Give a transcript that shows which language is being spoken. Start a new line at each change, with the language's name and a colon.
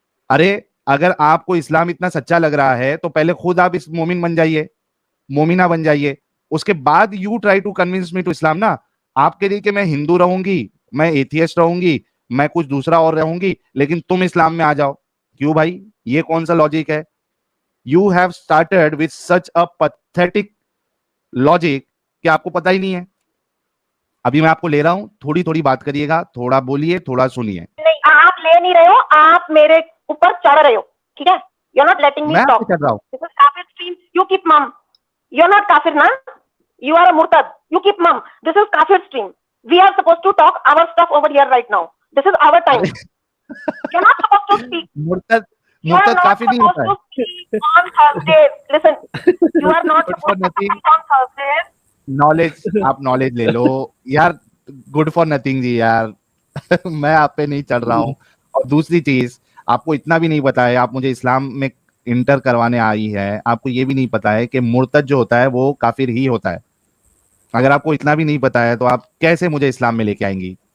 Hindi: अरे अगर आपको इस्लाम इतना सच्चा लग रहा है तो पहले खुद आप इस मोमिन बन जाइए, मोमिना बन जाइए, उसके बाद
English: you try to convince me to Islam
Hindi: ना। आप कह रही कि मैं हिंदू रहूंगी, मैं एथियस्ट रहूंगी, मैं कुछ दूसरा और रहूंगी, लेकिन तुम इस्लाम में आ जाओ। क्यों भाई, ये कौन सा लॉजिक है?
English: You have started with such a pathetic logic
Hindi: कि आपको पता ही नहीं है।
English: अभी मैं आपको ले रहा हूं, थोड़ी थोड़ी बात करिएगा, थोड़ा बोलिए, थोड़ा सुनिए। नहीं, आप ले नहीं रहे हो, आप मेरे ऊपर चढ़ रहे हो, ठीक है? You're not letting me talk.
Hindi: मैं चढ़ रहा हूं।
English: This is kafir stream. You keep mum. You're not kafir, na? You are a murtad. You keep mum. This is kafir stream. We are supposed to talk our stuff over here right now. This is our time. You're not supposed to speak.
Hindi: मुर्तद काफी नहीं होता है।
English: On Thursdays. Listen, you are not supposed to speak on Thursdays.
Hindi: Knowledge, आप knowledge ले लो यार।
English: good for nothing
Hindi: जी यार। मैं आप पे नहीं चढ़ रहा हूँ। और दूसरी चीज, आपको इतना भी नहीं पता है, आप मुझे इस्लाम में इंटर करवाने आई है, आपको ये भी नहीं पता है कि मुर्तद जो होता है वो काफिर ही होता है। अगर आपको इतना भी नहीं पता है तो आप कैसे मुझे इस्लाम में लेके आएंगी?